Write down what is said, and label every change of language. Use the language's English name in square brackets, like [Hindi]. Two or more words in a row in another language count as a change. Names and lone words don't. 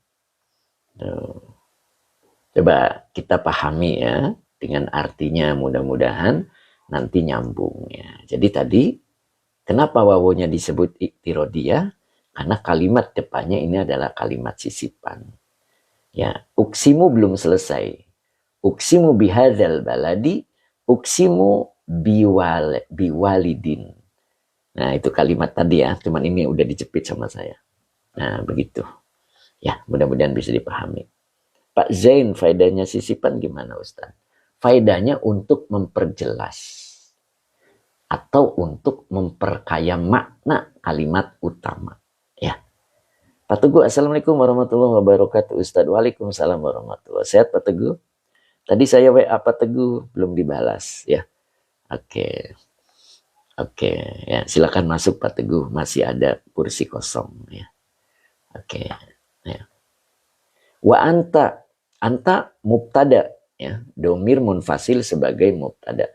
[Indonesian] Coba kita pahami ya. Dengan artinya mudah-mudahan nanti nyambung ya. Jadi tadi, kenapa wawunya disebut iktirodiyah? Karena kalimat depannya ini adalah kalimat sisipan. Ya, uksimu belum selesai. [Arabic] أقسم بهذا البلد، أقسم بوالد. [Indonesian] Nah, itu kalimat tadi ya, cuman ini udah dijepit sama saya. Nah, begitu. Ya, mudah-mudahan bisa dipahami. Pak Zain, faedahnya sisipan gimana Ustaz? Faedahnya untuk memperjelas atau untuk memperkaya makna kalimat utama. Ya. Pak Teguh, [Arabic] السلام عليكم ورحمة الله وبركاته. أستاذ، وعليكم السلام ورحمة الله وبركاته. [Indonesian] Sehat Pak Teguh? Tadi saya WA Pak Teguh belum dibalas ya. Oke. Oke, ya silakan masuk Pak Teguh, masih ada kursi kosong ya. Oke. Ya. [Arabic] وأنت مبتدأ [Indonesian] ya, [Arabic] ضمير منفصل [Indonesian] sebagai mubtada.